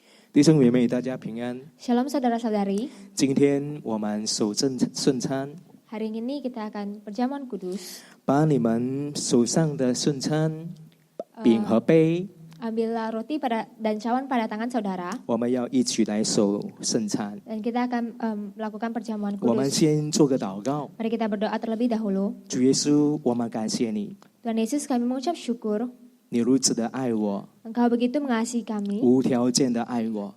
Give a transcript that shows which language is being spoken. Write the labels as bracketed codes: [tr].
[zh] 弟兄姐妹，大家平安。 [id] Shalom saudara-saudari, [zh] 今天我们守圣餐， [id] hari ini kita akan perjamuan kudus. [zh] 把你们手上的圣餐饼和杯， [id] Ambillah roti dan cawan pada tangan saudara, [zh] 我们要一起来守圣餐。 [id] dan kita akan melakukan perjamuan [zh] 我们 [id] kudus. [zh] 先做个祷告。 [id] Mari kita berdoa terlebih dahulu. [zh] 主耶稣，我们感谢你， [id] Tuhan Yesus, kami mengucap syukur, [zh] 你如此的爱我， [id] Engkau begitu mengasihi kami, [zh] 无条件的爱我，